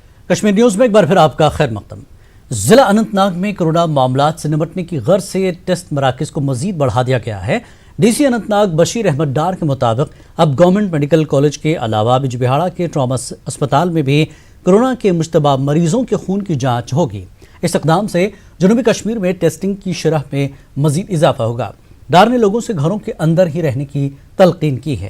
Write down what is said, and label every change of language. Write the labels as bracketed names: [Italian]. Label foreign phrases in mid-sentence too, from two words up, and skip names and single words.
[Urdu] کشمیر نیوز میں ایک بار پھر آپ کا خیر مقدم۔ ضلع اننت ناگ میں کورونا معاملات سے نمٹنے کی غرض سے ٹیسٹ مراکز کو مزید بڑھا دیا گیا ہے۔ ڈی سی اننت ناگ بشیر احمد ڈار کے مطابق اب گورنمنٹ میڈیکل کالج کے علاوہ بجبہاڑا کے ٹراما اسپتال میں بھی کورونا کے مشتبہ مریضوں کے خون کی جانچ ہوگی۔ اس اقدام سے جنوبی کشمیر میں ٹیسٹنگ کی شرح میں مزید اضافہ ہوگا۔ ڈار نے لوگوں سے گھروں کے اندر ہی رہنے کی تلقین کی ہے۔